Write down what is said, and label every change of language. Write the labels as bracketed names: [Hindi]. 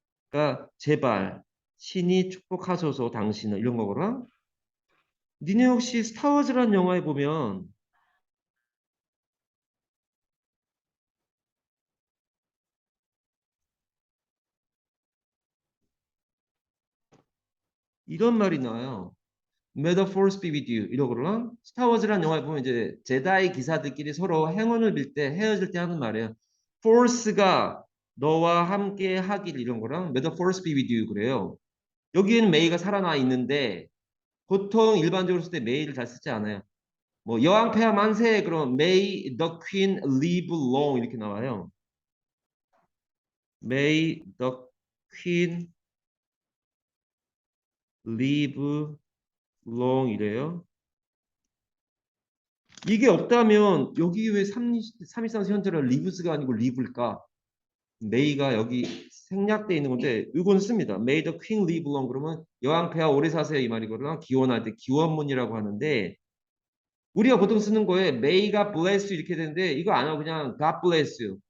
[Korean] 그러니까 제발 신이 축복하소서 당신을 이런 거거든. 니네 혹시 스타워즈라는 영화에 보면 이런 말이 나와요. [English] May the force be with you [Korean] 이러거든. 스타워즈라는 영화에 보면 이제 제다이 기사들끼리 서로 행운을 빌 때 헤어질 때 하는 말이에요. force가 너와 함께 하길 이런 거랑 [English] May the force be with you [Korean] 그래요. 여기에는 May가 살아나 있는데 보통 일반적으로 쓸 때 May를 잘 쓰지 않아요. 뭐 여왕폐하 만세 그럼 [English] May the Queen live long [Korean] 이렇게 나와요. [English] May the Queen live long [Korean] 이래요. 이게 없다면 여기 왜 3일상 현재를 lives가 아니고 live일까? May가 여기 생략돼 있는 건데 이건 씁니다. [English] May the Queen live long [Korean] 그러면 여왕폐하 오래 사세요 이 말이거든요. 기원할 때 기원문이라고 하는데 우리가 보통 쓰는 거에 May가 bless you 이렇게 되는데 이거 안 하고 그냥 [English] God bless you.